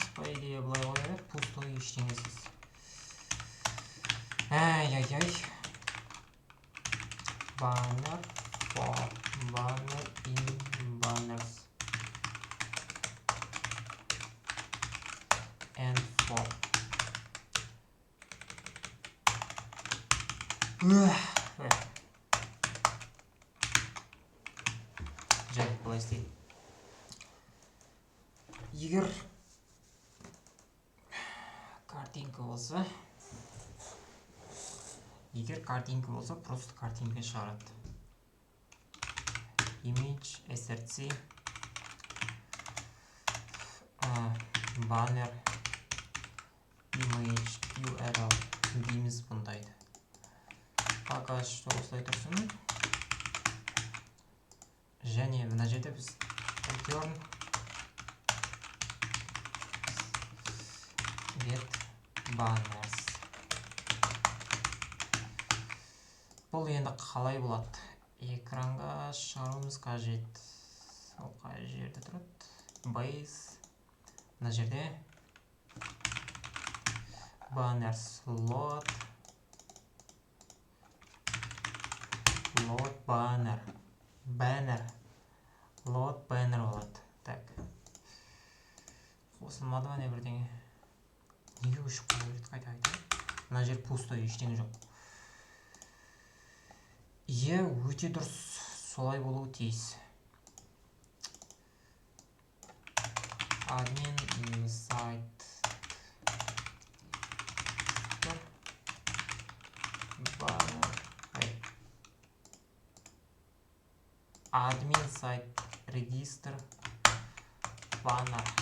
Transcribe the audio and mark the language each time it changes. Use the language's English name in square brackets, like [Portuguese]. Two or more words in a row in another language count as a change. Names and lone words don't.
[Russian] По идее [Kazakh] былай қояйық, пустой ештеңесіз. Ай-яй-яй. [English] Banner for banner in banners and for. [Kazakh] Жарайды, былай істейді. Егер картинка болса, просто картинка шығарады. [English] Image, src, banner, image, url дейміз бұндайды. [Russian] Пока что [Kazakh] осылай тұрсын. Және мына жерде біз [English] return get banners. [Kazakh] Бұл енді қалай болады? Экранға шығаруымыз қажет. Ол қай жерде тұрады? Base. Мына жерде [English] banner slot banner load banner [Kazakh] болады. Так, қосылмады ма не бірдеңе? Неге өшіп қала береді? Қайта мына жер пустой, ештеңе жоқ. Иә, өте дұрыс, солай болуы тиіс. Admin сайт admin сайт регистр баннер.